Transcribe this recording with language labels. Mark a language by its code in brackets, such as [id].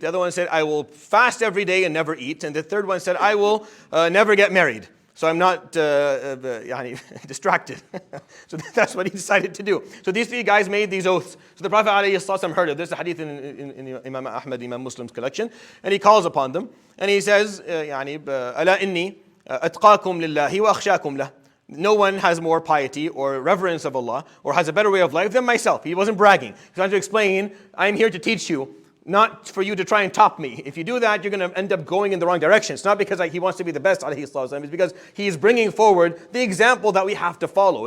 [en] The other one said, I will fast every day and never eat. And the third one said, I will never get married, so I'm not distracted. So that's what he decided to do. So these three guys made these oaths. So the Prophet ﷺ heard of this. There's a hadith in Imam Ahmad, Imam Muslim's collection. And he calls upon them. And he says, [ar] أَلَا إِنِّي أَتْقَاكُمْ لِلَّهِ وَأَخْشَاكُمْ لَهُ. [en] No one has more piety or reverence of Allah or has a better way of life than myself. He wasn't bragging. He was trying to explain, I'm here to teach you, not for you to try and top me. If you do that, you're going to end up going in the wrong direction. It's not because he wants to be the best, alayhi sallam. It's because he's bringing forward the example that we have to follow.